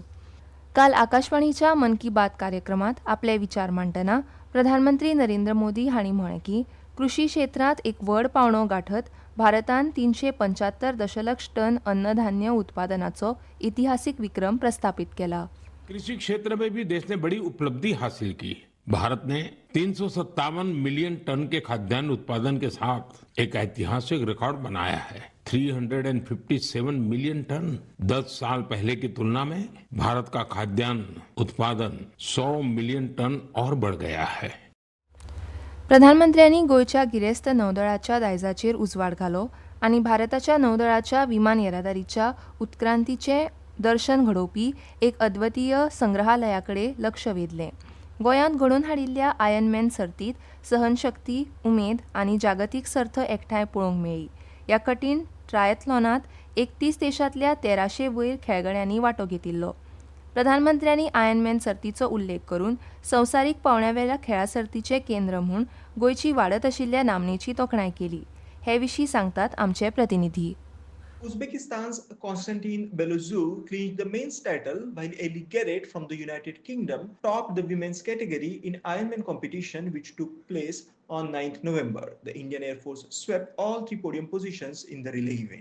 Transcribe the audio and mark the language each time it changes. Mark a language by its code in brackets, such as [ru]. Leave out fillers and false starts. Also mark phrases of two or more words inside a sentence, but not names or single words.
[kok] काल आकाशवाणीच्या मन की बात कार्यक्रमात आपले विचार मांडटना प्रधानमंत्री नरेंद्र मोदी हांणी म्हळें की कृशी क्षेत्रांत एक व्हड पावंडो गाठत भारतान 375 दशलक्ष टन अन्नधान्य उत्पादनाचो इतिहासीक विक्रम प्रस्थापित केला. [hi] कृषि क्षेत्र में भी देश ने बड़ी उपलब्धि हासिल की. भारत ने 357 [en] million ton [hi] के खाद्यान्न उत्पादन के साथ एक ऐतिहासिक रिकॉर्ड बनाया है. 357 [en] million ton [hi] 10 साल पहले की तुलना में भारत का खाद्यान्न उत्पादन 100 [en] million ton [hi] और बढ़ गया है. [kok] प्रधानमंत्र्यांनी गोंयच्या गिरेस्त नौदळाच्या दायजाचेर उजवाड घालो आनी भारताच्या नौदळाच्या विमान येरादारीच्या उत्क्रांतीचें दर्शन घडोवपी एक अद्वितीय संग्रहालयाकडे लक्ष वेधलें. गोंयांत घडोवन हाडिल्ल्या आयर्नमॅन सर्तींत सहनशक्ती, उमेद आनी जागतीक सर्त एकठांय पळोवंक मेळ्ळी. ह्या कठीण ट्रायथलॉनांत 31 देशांतल्या 1300 वयर खेळगड्यांनी वांटो घेतिल्लो. प्रधानमंत्र्यांनी आयर्नमॅन सर्तीचो उल्लेख करून संवसारीक पावंड्यावेल्या खेळा सर्तीचें केंद्र म्हूण गोंयची वाडत आशिल्ल्या नामनेची तोखणाय केली. हे विशीं सांगतात आमचे प्रतिनिधी. [en] Uzbekistan's Konstantin Belozov clinched the men's title while Eli Garrett from the United Kingdom topped the women's category in Ironman competition which took place on 9th November. The Indian Air Force swept all 3 podium positions in the relay event.